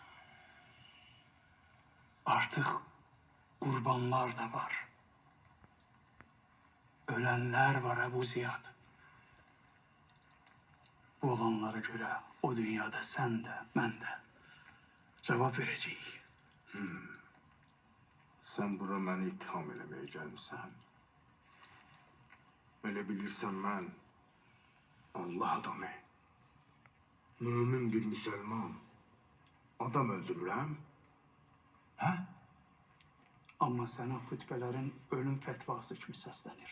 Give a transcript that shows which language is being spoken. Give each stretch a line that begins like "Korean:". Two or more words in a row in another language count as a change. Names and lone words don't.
Turkish: Artık kurbanlar da var. Ölenler var Ebu Ziyad. Bu olanlara göre o dünyada sen de, ben de cevap vereceğiz.
Azerbaijani: Sen bura məni itham eləməyə gəlmisən. Elə bilirsən mən Allah adamı, mümin bir müsəlman adam öldürürəm? Hə? Amma sənin xütbələrin ölüm fetvası kimi səslənir.